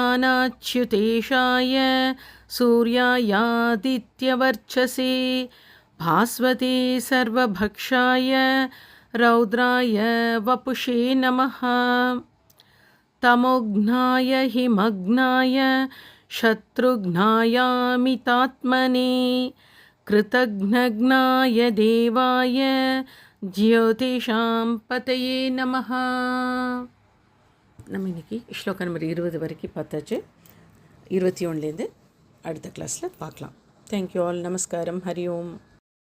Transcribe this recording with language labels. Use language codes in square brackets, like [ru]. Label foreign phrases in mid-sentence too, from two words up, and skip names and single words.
[sa] ब्रह्मेशानाच्युतेशाय सूर्यायादित्यवर्चसे भास्वते सर्वभक्षाय रौद्राय वपुषे नमः तमोघ्नाय हिमग्नाय शत्रुघ्नायामितात्मने कृतघ्नघ्नाय देवाय ज्योतिषां पतये நமஹ. [ta] நம்ம இன்றைக்கி ஸ்லோகம் நம்பர் 20 வரைக்கும் பார்த்தாச்சு. 21லேருந்து அடுத்த கிளாஸில் பார்க்கலாம். [en] thank you all. [ta] நமஸ்காரம். [sa] हरि ओम्.